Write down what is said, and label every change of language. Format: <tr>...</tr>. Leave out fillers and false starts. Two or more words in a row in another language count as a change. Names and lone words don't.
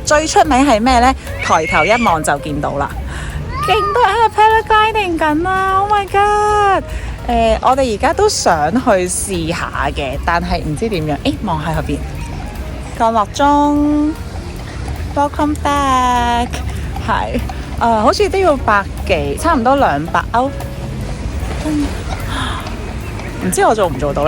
<yue>最出名係咩呢？抬頭一望就見到啦，勁多人喺度 paragliding 緊啊 ！</yue> <en>Oh my god！</en> <yue>我哋而家都想去試下嘅，但係唔知點樣。望下後邊降落中 ，</yue> <en>Welcome back，</en> <yue>係好似都要100幾，差唔多200歐。唔知我做唔做到呢？</yue>